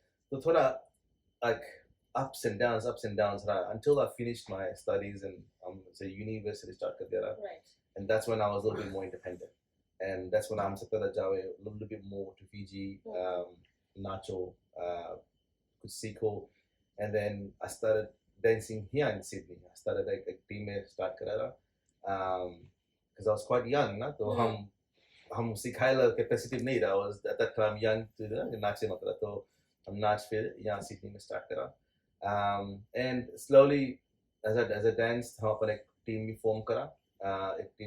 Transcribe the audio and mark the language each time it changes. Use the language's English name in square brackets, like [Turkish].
[Fiji Hindi] तो थोड़ा [English] like ups and downs [Fiji Hindi] रहा [English] until I finished my studies and say university [Fiji Hindi] start कर दिया रहा. [English] Right. And that's when I was a little bit more independent. And that's when I'm [Fiji Hindi] सकता था जावे [English] a little bit more to Fiji, Nacho, Kusiko, and then I started dancing here in Sydney. I started like a team में start करा रहा, because I was quite young [Fiji Hindi] ना, तो हम सिखाएला कैपेसिटी नहीं रहा. [English] I was at that time young to नाचे [Fiji Hindi] मतलब, तो हम नाच फिर यहाँ सिडनी में start करा. [English] And slowly as I danced [Fiji Hindi] हम अपन एक टीम भी form करा.